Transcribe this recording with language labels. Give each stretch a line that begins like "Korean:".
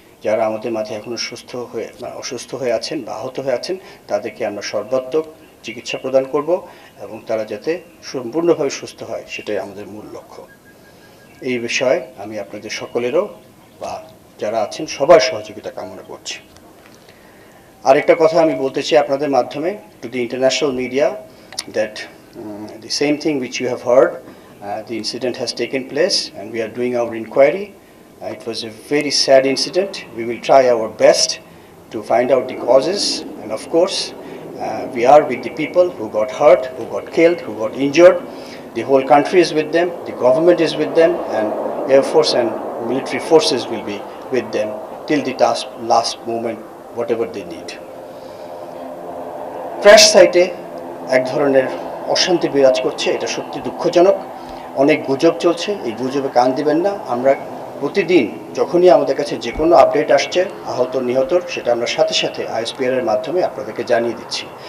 Bangla: যারা আমাদের মাঝে এখনও অসুস্থ হয়ে আছেন বা আহত হয়ে আছেন, তাদেরকে আমরা সর্বাত্মক চিকিৎসা প্রদান করব এবং তারা যাতে সম্পূর্ণভাবে সুস্থ হয়, সেটাই আমাদের মূল লক্ষ্য। এই বিষয়ে আমি আপনাদের সকলেরও বা যারা আছেন সবার সহযোগিতা কামনা করছি। আরেকটা কথা আমি বলতে চাই আপনাদের মাধ্যমে to the international media,
English: that the same thing which you have heard, the incident has taken place and we are doing our inquiry. It was a very sad incident. We will try our best to find out the causes, and of course we are with the people who got hurt, who got killed, who got injured. The whole country is with them, the government is with them, and Air Force and military forces will be with them till the last moment, whatever they need.
Bangla: Crash সাইটে এক ধরনের অশান্তি বিরাজ করছে, এটা সত্যি দুঃখজনক। অনেক গুজব চলছে, এই গুজবে কান দিবেন না। আমরা প্রতিদিন যখনই আমাদের কাছে যে কোনো আপডেট আসছে আহত নিহতর, সেটা আমরা সাথে সাথে ISPR এর মাধ্যমে আপনাদেরকে জানিয়ে দিচ্ছি।